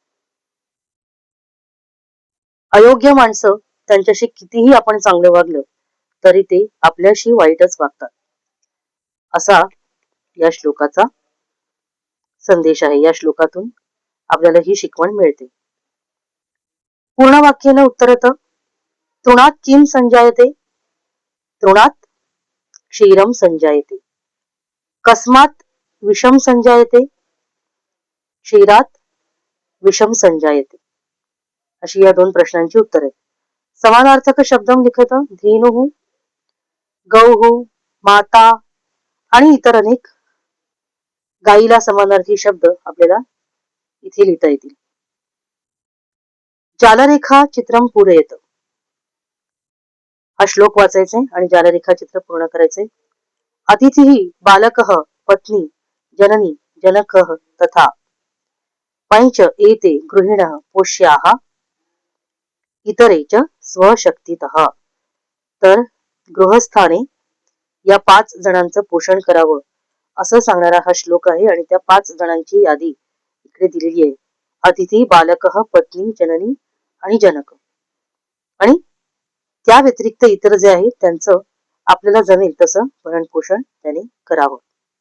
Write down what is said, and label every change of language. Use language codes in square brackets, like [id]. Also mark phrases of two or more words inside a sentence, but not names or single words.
[mr] अयोग्य माणसं त्यांच्याशी कितीही आपण चांगलं वागलं तरी ते आपल्याशी वाईटच वागतात. असा या श्लोकाचा संदेश आहे. या श्लोकातून आपल्याला ही शिकवण मिळते. [sa] पूर्ण वाक्याने उत्तरत तृणात किम संजायते तृणात क्षीरम संजायते कस्मात विषम संजायते क्षीरात विषम संजायते [mr] अशी या दोन प्रश्नांची उत्तरे. [sa] समानार्थक शब्दम लिखत धेनुः गौः माता [mr] आणि इतर अनेक गाईला समानार्थी शब्द आपल्याला इथे लिहिता येतील. [sa] जालरेखा चित्रम पूरयत [mr] हा श्लोक वाचायचे आणि जालरेखा चित्र पूर्ण करायचे. [sa] अतिथी बालकः पत्नी जननी जनकः तथा पंच एते गृहिणः पोष्याः इतरे च स्वशक्तीतः. [mr] तर गृहस्थाने या 5 जणांचं पोषण करावं असं सांगणारा हा श्लोक आहे आणि त्या 5 जणांची यादी इकडे दिलेली आहे. [sa] अतिथी बालकः पत्नी जननी आणि जनक. [mr] आणि त्या व्यतिरिक्त इतर जे आहेत त्यांचं आपल्याला जमेल तसं भरण पोषण त्याने करावं.